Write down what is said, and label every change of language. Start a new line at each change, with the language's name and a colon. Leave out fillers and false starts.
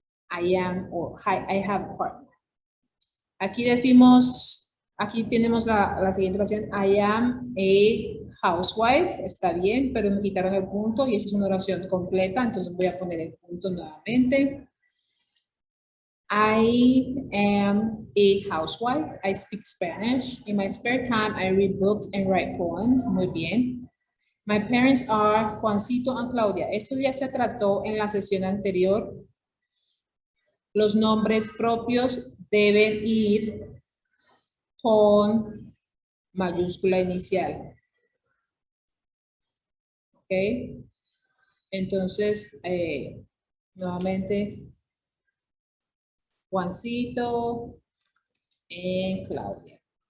English: I am o I have a partner.
Spanish: Aquí decimos, aquí tenemos la siguiente oración,
English: I am a housewife,
Spanish: está bien, pero me quitaron el punto y esa es una oración completa, entonces voy a poner el punto nuevamente.
English: I am a housewife, I speak Spanish. In my spare time, I read books and write poems.
Spanish: Muy bien.
English: My parents are Juancito and Claudia.
Spanish: Esto ya se trató en la sesión anterior. Los nombres propios deben ir con mayúscula inicial. ¿Ok? Entonces, nuevamente, Juancito y Claudia.